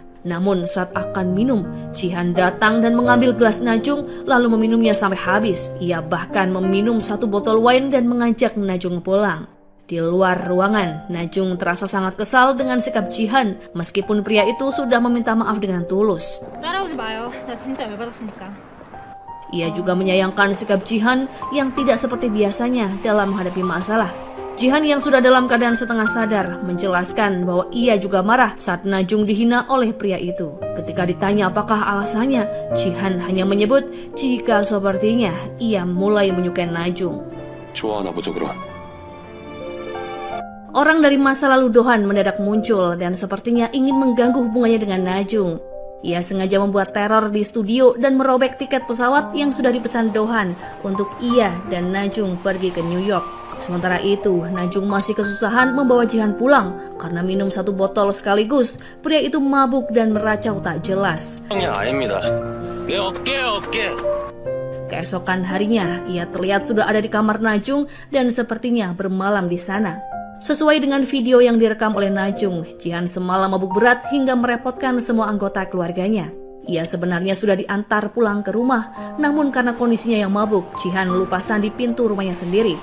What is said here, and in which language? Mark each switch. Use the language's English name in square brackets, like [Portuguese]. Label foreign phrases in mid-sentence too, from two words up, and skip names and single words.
[Indonesian] Namun saat akan minum, Jihan datang dan mengambil gelas Najung lalu meminumnya sampai habis. Ia bahkan meminum satu botol wine dan mengajak Najung pulang. Di luar ruangan, Najung terasa sangat kesal dengan sikap Jihan meskipun pria itu sudah meminta maaf dengan tulus. [Korean] 따라오지 마요. 나 진짜 열받았으니까. [Indonesian] Ia juga menyayangkan sikap Jihan yang tidak seperti biasanya dalam menghadapi masalah. Jihan yang sudah dalam keadaan setengah sadar menjelaskan bahwa ia juga marah saat Najung dihina oleh pria itu. Ketika ditanya apakah alasannya, Jihan hanya menyebut jika sepertinya ia mulai menyukai Najung. [Korean] 좋아하나 보죠 그럼. [Indonesian] Orang dari masa lalu Dohan mendadak muncul dan sepertinya ingin mengganggu hubungannya dengan Najung. Ia sengaja membuat teror di studio dan merobek tiket pesawat yang sudah dipesan Dohan untuk ia dan Najung pergi ke New York. Sementara itu, Najung masih kesusahan membawa Jihan pulang karena minum satu botol sekaligus. Pria itu mabuk dan meracau tak jelas. [Korean] 그냥 아닙니다. 내 어깨. [Indonesian] Keesokan harinya, ia terlihat sudah ada di kamar Najung dan sepertinya bermalam di sana. Sesuai dengan video yang direkam oleh Najung, Jihan semalam mabuk berat hingga merepotkan semua anggota keluarganya. Ia sebenarnya sudah diantar pulang ke rumah, namun karena kondisinya yang mabuk, Jihan lupasan di pintu rumahnya sendiri.